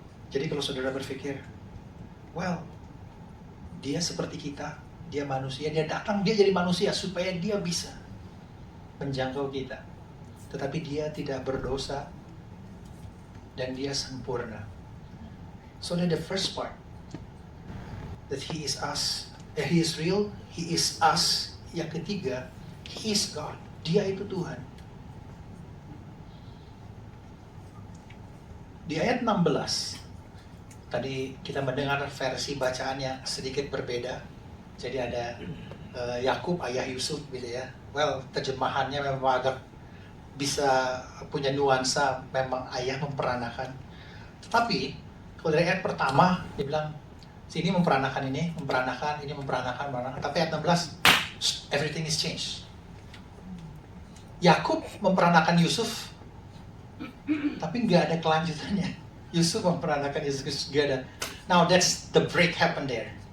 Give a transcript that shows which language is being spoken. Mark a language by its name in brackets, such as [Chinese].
[Indonesian] Jadi kalau saudara berpikir, well, dia seperti kita, dia manusia, dia datang, dia jadi manusia supaya dia bisa menjangkau kita. Tetapi dia tidak berdosa dan dia sempurna. [English] So that the first part, that he is us, he is real, he is us. [Indonesian] Yang ketiga, [English] he is God, [Indonesian] dia itu Tuhan. Di ayat 16, tadi kita mendengar versi bacaannya sedikit berbeda. Jadi ada Yakub ayah Yusuf gitu ya. Well, terjemahannya memang agak bisa punya nuansa, memang ayah memperanakan. Tetapi kalau dari ayat pertama dia bilang sini memperanakan ini, memperanakan ini, memperanakan. Tapi ayat 16, [English] everything is changed. [Indonesian] Yakub memperanakan Yusuf, tapi nggak ada kelanjutannya. Yusuf memperanakan Yesus Kristus, nggak ada. [English] Now that's the break happened there.